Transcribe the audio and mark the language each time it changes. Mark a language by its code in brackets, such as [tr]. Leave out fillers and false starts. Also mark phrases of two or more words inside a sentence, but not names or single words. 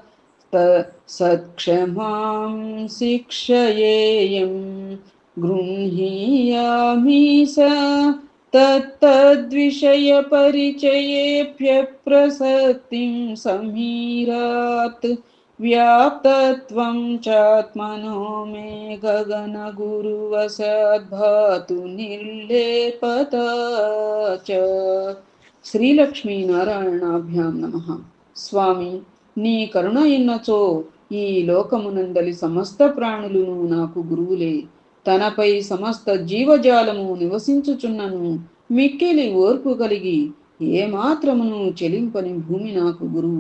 [sa] सत्क्षमां शिक्षयेयं गृह्णीयामि स तत्तद्विषयपरिचयेऽप्यप्रसक्तिं समीरात् व्याप्तत्वं चात्मनो मे गगनगुरुवसद्भातु निर्लेपता च. శ్రీలక్ష్మీ నారాయణాభ్యాం నమః. [te] స్వామి, నీ కరుణ ఎన్నచో ఈ లోకమునందలి సమస్త ప్రాణులను నాకు గురువులే. తనపై సమస్త జీవజాలము నివసించుచున్నను మిక్కిలి ఓర్పు కలిగి ఏమాత్రమును చెలింపని భూమి నాకు గురువు.